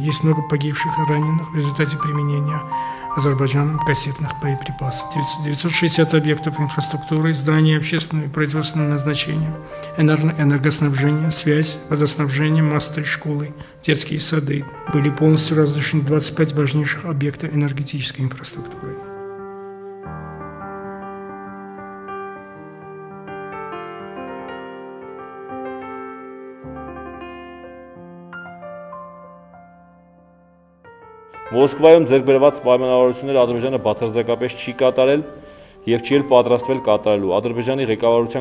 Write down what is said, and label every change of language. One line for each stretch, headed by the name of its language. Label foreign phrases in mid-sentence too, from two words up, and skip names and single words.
Russian: Есть много погибших и раненых в результате применения Азербайджаном кассетных боеприпасов. 960 объектов инфраструктуры, зданий общественного и производственного назначения, энергоснабжение, связь, водоснабжение, мосты, школы, детские сады. Были полностью разрушены 25 важнейших объектов энергетической инфраструктуры.
Armenian: Մոսկվայում ձեռքբերված պայմանավորությունները Ադրբեջանը բացարձակապես չի կատարել եւ չի էլ պատրաստվել կատարելու։ Ադրբեջանի ղեկավարության